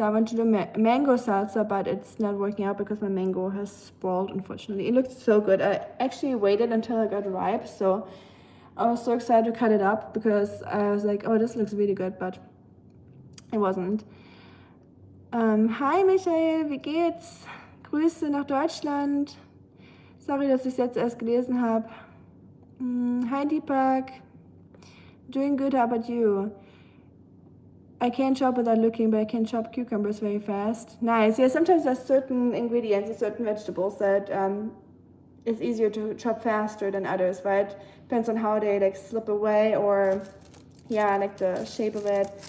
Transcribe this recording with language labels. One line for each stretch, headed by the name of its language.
English: I want to do mango salsa, but it's not working out because my mango has spoiled, unfortunately. It looked so good. I actually waited until it got ripe, so I was so excited to cut it up because I was like, oh, this looks really good, but it wasn't.
German: Hi Michael, wie geht's? Grüße nach Deutschland. Sorry, dass ich es jetzt erst gelesen habe.
English: Hi Deepak. Doing good, how about you? I can't chop without looking, but I can chop cucumbers very fast. Nice. Yeah, sometimes there's certain ingredients and certain vegetables that it's easier to chop faster than others, right? Depends on how they like slip away or, yeah, like the shape of it.